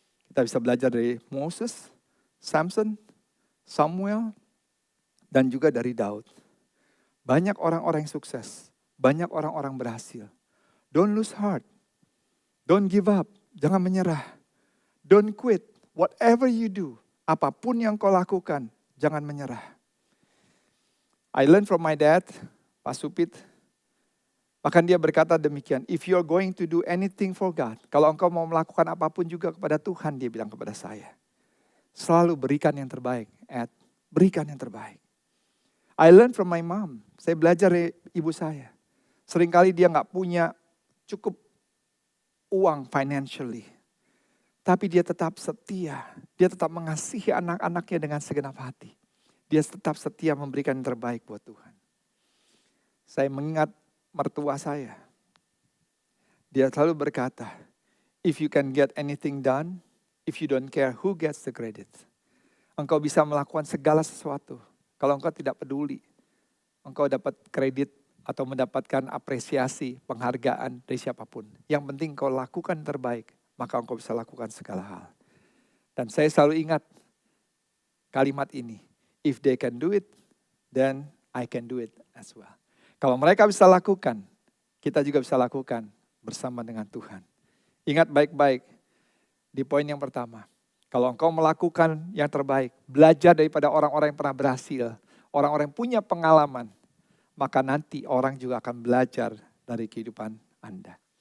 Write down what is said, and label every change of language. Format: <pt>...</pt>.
<id>Kita bisa belajar dari Moses, Samson, Samuel, dan juga dari Daud. Banyak orang-orang yang sukses. Banyak orang-orang berhasil.</id> <en>Don't lose heart. Don't give up.</en> <id>Jangan menyerah.</id> <en>Don't quit. Whatever you do,</en> <id>apapun yang kau lakukan, jangan menyerah.</id> <en>I learned from my dad, Pak Supit.</en> <id>Bahkan dia berkata demikian,</id> <en>if you're going to do anything for God,</en> <id>kalau engkau mau melakukan apapun juga kepada Tuhan, dia bilang kepada saya, selalu berikan yang terbaik, Ed. Berikan yang terbaik.</id> <en>I learned from my mom.</en> <id>Saya belajar dari ibu saya. Seringkali dia gak punya cukup uang financially. Tapi dia tetap setia. Dia tetap mengasihi anak-anaknya dengan segenap hati. Dia tetap setia memberikan yang terbaik buat Tuhan. Saya mengingat mertua saya. Dia selalu berkata,</id> <en>if you can get anything done, if you don't care who gets the credit.</en> <id>Engkau bisa melakukan segala sesuatu. Kalau engkau tidak peduli, engkau dapat kredit atau mendapatkan apresiasi, penghargaan dari siapapun. Yang penting kau lakukan yang terbaik, maka engkau bisa lakukan segala hal. Dan saya selalu ingat kalimat ini.</id> <en>If they can do it, then I can do it as well.</en> <id>Kalau mereka bisa lakukan, kita juga bisa lakukan bersama dengan Tuhan. Ingat baik-baik di poin yang pertama. Kalau engkau melakukan yang terbaik, belajar daripada orang-orang yang pernah berhasil, orang-orang yang punya pengalaman, maka nanti orang juga akan belajar dari kehidupan Anda.</id>